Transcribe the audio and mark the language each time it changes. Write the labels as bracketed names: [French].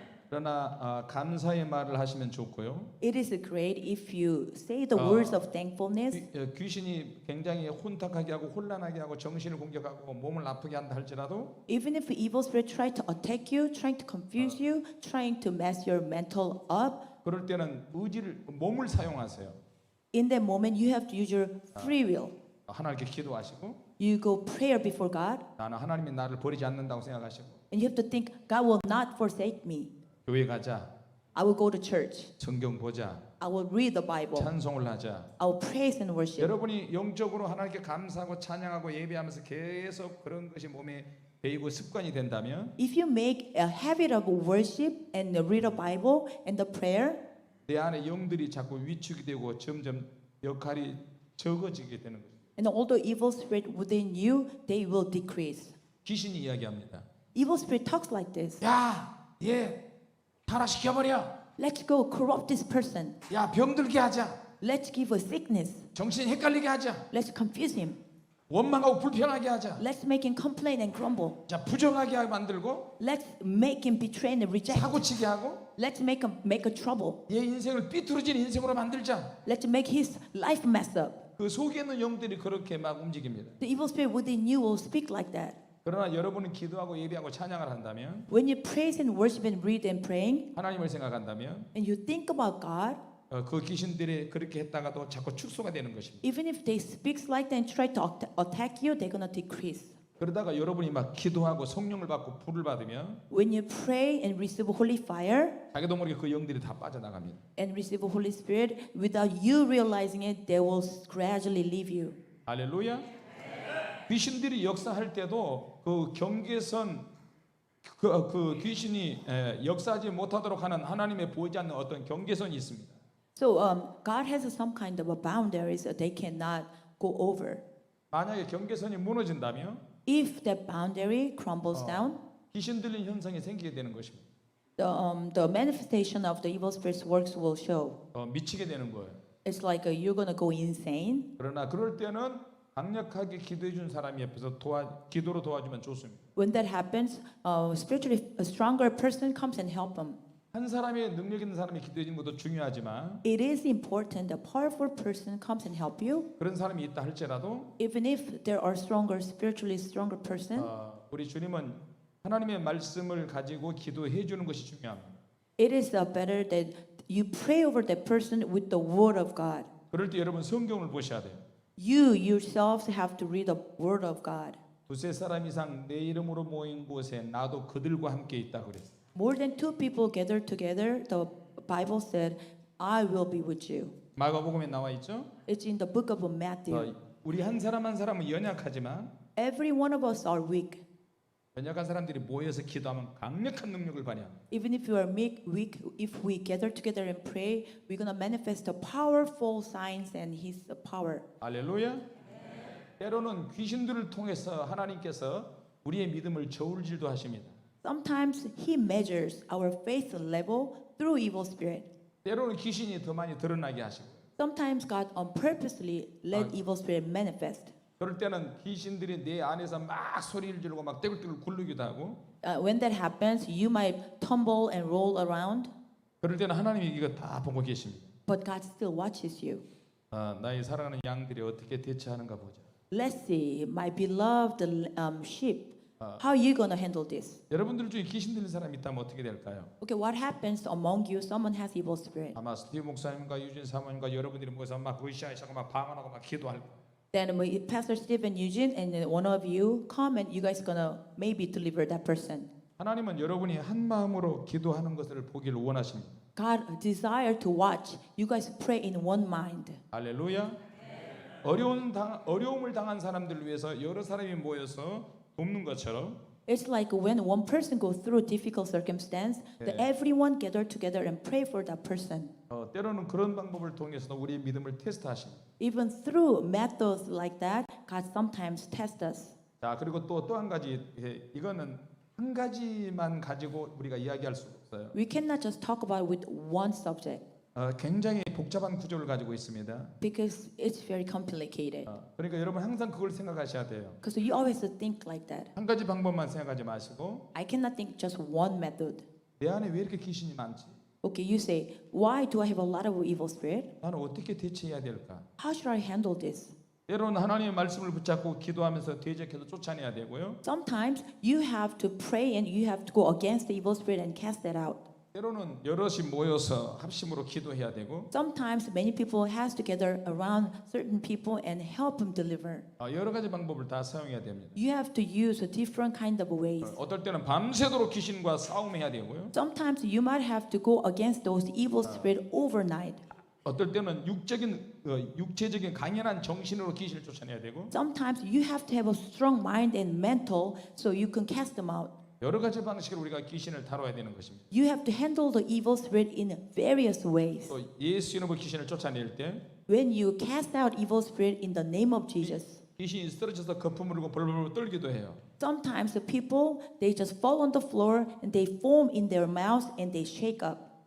[Korean] 그러나 감사의 말을 하시면 좋고요. [English] It is great if you say the words of thankfulness. [Korean] 귀신이 굉장히 혼탁하게 하고 혼란하게 하고 정신을 공격하고 몸을 아프게 한다 할지라도 [English] Even if the evil spirit try to attack you, trying to confuse you, trying to mess your mental up, [Korean] 그럴 때는 몸을 사용하세요. [English] in that moment you have to use your free will. [Korean] 하나님께 기도하시고 [English] You go prayer before God, [Korean] 나는 하나님이 나를 버리지 않는다고 생각하시고 [English] and you have to think God will not forsake me. [Korean] 교회 가자, [English] I will go to church. [Korean] 성경 보자, [English] I will read the Bible. [Korean] 찬송을 하자. [English] I will praise and worship. [Korean] 여러분이 영적으로 하나님께 감사하고 찬양하고 예배하면서 계속 그런 것이 몸에 배이고 습관이 된다면 [English] If you make a habit of worship and read the Bible and the prayer, [Korean] 내 안에 영들이 자꾸 위축이 되고 점점 역할이 적어지게 되는 거죠. [English] and all the evil spirit within you, they will decrease. [Korean] 귀신이 이야기합니다. [English] Evil spirit talks like this. [Korean] 야, 얘 타락시켜버려. [English] Let's go corrupt this person. [Korean] 야, 병들게 하자. [English] Let's give a sickness. [Korean] 정신 헷갈리게 하자. [English] Let's confuse him. [Korean] 원망하고 불평하게 하자. [English] Let's make him complain and grumble. [Korean] 자, 부정하게 만들고 [English] Let's make him betray and reject. [Korean] 사고치게 하고 [English] Let's make a trouble. [Korean] 얘 인생을 삐뚤어진 인생으로 만들자. [English] Let's make his life mess up. [Korean] 그 속에 있는 영들이 그렇게 막 움직입니다. [English] The evil spirit within you will speak like that. [Korean] 그러나 여러분은 기도하고 예배하고 찬양을 한다면 [English] When you praise and worship and read and praying, [Korean] 하나님을 생각한다면 [English] and you think about God, [Korean] 그 귀신들이 그렇게 했다가도 자꾸 축소가 되는 것입니다. [English] even if they speak like that and try to attack you, they're gonna decrease. [Korean] 그러다가 여러분이 막 기도하고 성령을 받고 불을 받으면 [English] When you pray and receive Holy Fire [Korean] 자기도 모르게 그 영들이 다 빠져나갑니다. [English] and receive Holy Spirit, without you realizing it, they will gradually leave you. [Korean] 할렐루야. 귀신들이 역사할 때도 그 경계선 그 귀신이 역사하지 못하도록 하는 하나님의 보이지 않는 어떤 경계선이 있습니다. [English] So God has some kind of a boundaries that they cannot go over. [Korean] 만약에 경계선이 무너진다면 [English] If that boundary crumbles down, [Korean] 귀신 들린 현상이 생기게 되는 것입니다. [English] the manifestation of the evil spirit's works will show. [Korean] 미치게 되는 거예요. [English] It's like you're gonna go insane. [Korean] 그러나 그럴 때는 강력하게 기도해 준 사람이 옆에서 기도로 도와주면 좋습니다. [English] When that happens, spiritually a stronger person comes and help them. [Korean] 한 사람의 능력 있는 사람이 기도해 주는 것도 중요하지만 [English] It is important a powerful person comes and help you, [Korean] 그런 사람이 있다 할지라도 [English] even if there are stronger, spiritually stronger person. [Korean] 우리 주님은 하나님의 말씀을 가지고 기도해 주는 것이 중요합니다. [English] It is better that you pray over that person with the word of God. [Korean] 그럴 때 여러분 성경을 보셔야 돼요. [English] You yourselves have to read the word of God. [Korean] 두세 사람 이상 내 이름으로 모인 곳에 나도 그들과 함께 있다 그랬어요. [English] More than two people gathered together, the Bible said, I will be with you. [Korean] 마가복음에 나와 있죠. [English] It's in the book of Matthew. [Korean] 우리 한 사람 한 사람은 연약하지만 [English] Every one of us are weak. [Korean] 연약한 사람들이 모여서 기도하면 강력한 능력을 발휘합니다. [English] Even if you are weak, if we gather together and pray, we're gonna manifest the powerful signs and His power. [Korean] 할렐루야. 때로는 귀신들을 통해서 하나님께서 우리의 믿음을 저울질도 하십니다. [English] Sometimes He measures our faith level through evil spirit. [Korean] 때로는 귀신이 더 많이 드러나게 하시고 [English] Sometimes God purposely let evil spirit manifest. [Korean] 그럴 때는 귀신들이 내 안에서 막 소리를 지르고 막 떼굴떼굴 굴르기도 하고 [English] When that happens, you might tumble and roll around, [Korean] 그럴 때는 하나님이 이거 다 보고 계십니다. [English] but God still watches you. [Korean] 나의 사랑하는 양들이 어떻게 대처하는가 보자. [English] Let's see, my beloved sheep, how are you gonna handle this? [Korean] 여러분들 중에 귀신 들린 사람이 있다면 어떻게 될까요? [English] Okay, what happens among you? Someone has evil spirit. [Korean] 아마 스티브 목사님과 유진 사모님과 여러분들이 모여서 막 으쌰으쌰하고 막 방언하고 막 기도할 거예요. [English] Then Pastor Stephen Eugene and then one of you come and you guys gonna maybe deliver that person. [Korean] 하나님은 여러분이 한 마음으로 기도하는 것을 보기를 원하십니다. [English] God desire to watch you guys pray in one mind. [Korean] 할렐루야. 어려움을 당한 사람들을 위해서 여러 사람이 모여서 돕는 것처럼 [English] It's like when one person goes through difficult circumstance, that everyone gather together and pray for that person. [Korean] 때로는 그런 방법을 통해서도 우리의 믿음을 테스트하십니다. [English] Even through methods like that, God sometimes tests us. [Korean] 자 그리고 또 한 가지 이거는 한 가지만 가지고 우리가 이야기할 수 없어요. [English] We cannot just talk about with one subject [Korean] 굉장히 복잡한 구조를 가지고 있습니다. [English] because it's very complicated. [Korean] 그러니까 여러분 항상 그걸 생각하셔야 돼요. [English] Because you always think like that. [Korean] 한 가지 방법만 생각하지 마시고 [English] I cannot think just one method. [Korean] 내 안에 왜 이렇게 귀신이 많지? [English] Okay, you say, why do I have a lot of evil spirit? [Korean] 나는 어떻게 대처해야 될까? [English] How should I handle this? [Korean] 때로는 하나님의 말씀을 붙잡고 기도하면서 대적해서 쫓아내야 되고요. [English] Sometimes you have to pray and you have to go against the evil spirit and cast it out. [Korean] 때로는 여럿이 모여서 합심으로 기도해야 되고 [English] Sometimes many people has to gather around certain people and help them deliver. [Korean] 여러 가지 방법을 다 사용해야 됩니다. [English] You have to use a different kind of ways. [Korean] 어떨 때는 밤새도록 귀신과 싸움해야 되고요. [English] Sometimes you might have to go against those evil spirit overnight. [Korean] 어떨 때는 육체적인 강인한 정신으로 귀신을 쫓아내야 되고 [English] Sometimes you have to have a strong mind and mental so you can cast them out. [Korean] 여러 가지 방식으로 우리가 귀신을 다뤄야 되는 것입니다. [English] You have to handle the evil spirit in various ways. [Korean] 또 예수 이름으로 귀신을 쫓아낼 때 [English] When you cast out evil spirit in the name of Jesus, [Korean] 귀신이 쓰러져서 거품을 흘리고 벌벌 떨기도 해요. [English] sometimes the people they just fall on the floor and they foam in their mouths and they shake up.